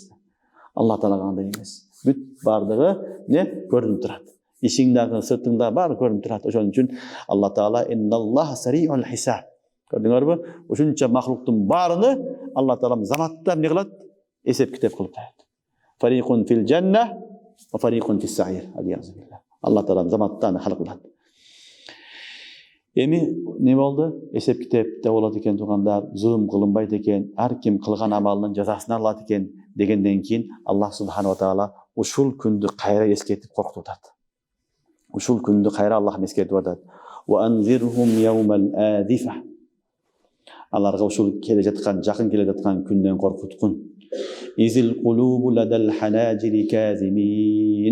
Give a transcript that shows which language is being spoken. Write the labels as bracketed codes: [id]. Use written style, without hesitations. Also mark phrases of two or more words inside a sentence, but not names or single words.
[ky] Алла Таалага андай эмес. Бүт бардыгы не көрүнүп турат. Ишиң дагы, сыртың дагы баары көрүнүп турат. Ошон үчүн Алла Таала [ar] إن الله سريع الحساب. [ky] Көрдүңөрбү? Ушунча махлуктун баарыны Алла Таала заматта эмне кылат? Эсеп китеп кылып коет. [ar] فريق في الجنة وفريق في السعير. [ky] Алла Таала заматтан халк кылат. Эми не болду? Эсеп китепте болот экен туугандар, зулум кылынбайт экен, ар ким кылган амалынын жазасын алат экен дегенден кийин Аллах [ar] سبحانه وتعالى [ky] ушул күндү кайра эскертип коркутуп атат. Ушул күндү кайра Аллах эскертип атат. [ar] وأنذرهم يوم الآزفة. [ky] Аларга ушул келе жаткан, жакын келе жаткан күндөн коркуткун. [ar] إذ القلوب لدى الحناجر كاظمين.